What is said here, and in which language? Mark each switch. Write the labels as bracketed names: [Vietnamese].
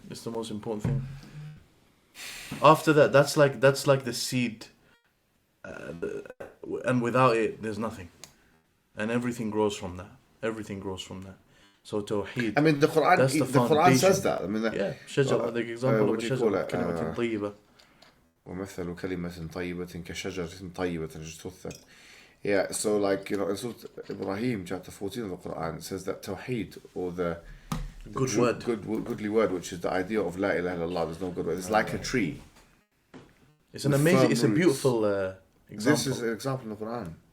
[English] It's the most important thing. After that, that's like the seed, and without it, there's nothing, and everything grows from that. Everything grows from that. So Tawheed. I mean, the Quran says that. I mean, شجرة, the example of a [Arabic] شجرة كلمة طيبة. ومثل كلمة طيبة كشجرة طيبة تجتث. [English] Yeah, so like, you know, in Surah Ibrahim, chapter 14 of the Quran, it says that Tawheed, or the goodly word, which is the idea of La ilaha illallah, there's no good word. It's like a tree. It's an amazing, it's a beautiful example. This is an example in the Quran.